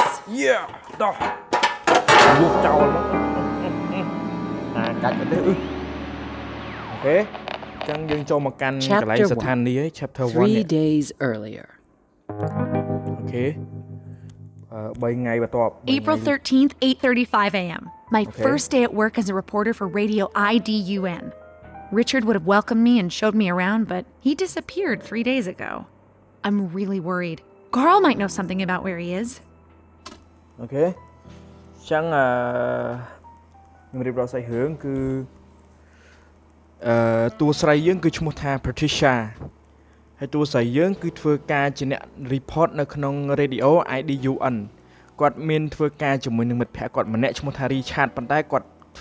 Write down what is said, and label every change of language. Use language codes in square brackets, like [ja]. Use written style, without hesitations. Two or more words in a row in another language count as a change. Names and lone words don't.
[km] Yeah តោះលុបចោលមកកាច់ទៅអូខេចឹងយើងចូលមកកាន់កន្លែងស្ថានីយ៍ chapter 1 [en] 3 days earlier [km] អូខេ3ថ្ងៃបន្ទាប់ [en] April 13th, 8:35 a.m. My first day at work as a reporter for Radio YdUN. Richard would have welcomed me and showed me around, but he disappeared 3 days ago. I'm really worried. Carl might know something about where he is. [km] Okay. ចឹងខ្ញុំរៀបរាប់ស្អីរឿងគឺតួស្រីយើងគឺឈ្មោះថា Patricia ហើយតួស្រីយើងគឺធ្វើការជាអ្នក report នៅក្នុង Radio IDUN គាត់មានធ្វើការជាមួយនឹងមិត្តភ័ក្តិគាត់ម្នាក់ឈ្មោះថា Richard ប៉ុន្តែគាត់ធ្វើ